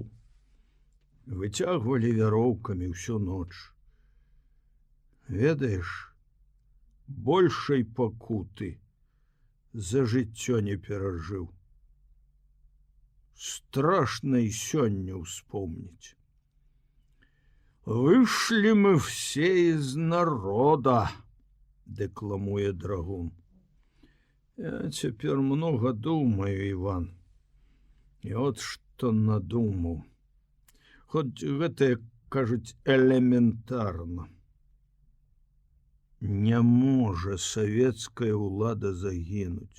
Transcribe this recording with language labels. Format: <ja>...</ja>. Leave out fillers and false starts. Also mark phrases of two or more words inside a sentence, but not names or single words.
<be>Выцягвалі вяроўкамі ўсю ноч. Ведаеш, большай пакуты за жыццё не перажыў. Страшна і сёння ўспомніць.</be> <ru>Вышлі мы все из народа, декламуе Драгун.</ru> <be>Я цяпер много думаю, Иван. І от што надумаў. Хоць гэта, кажуць, элементарна. Не можа савецкая ўлада загінуць.</be>